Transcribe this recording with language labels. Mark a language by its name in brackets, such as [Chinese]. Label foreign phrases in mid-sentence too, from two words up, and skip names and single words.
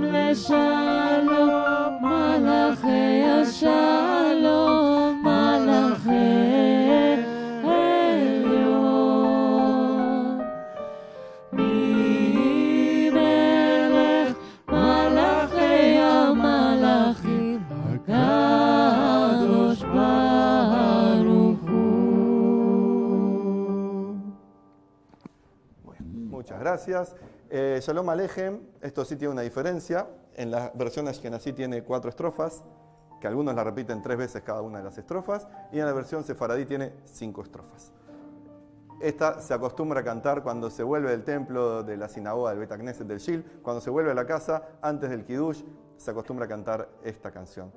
[Hebrew] השלום, מלאכי השלום, מלאכי עליון. מי מלך מלאכי המלאכים, הקדוש ברוך הוא. [Spanish] Muchas gracias. Shalom Alejem, esto sí tiene una diferencia. En la versión Ashkenazí tiene 4 estrofas, que algunos la repiten 3 veces cada una de las estrofas, y en la versión sefaradí tiene 5 estrofas. Esta se acostumbra a cantar cuando se vuelve del templo, de la sinagoga, del [Hebrew] בית כנסת, [Spanish] del Shil, cuando se vuelve a la casa, antes del Kiddush, se acostumbra a cantar esta canción.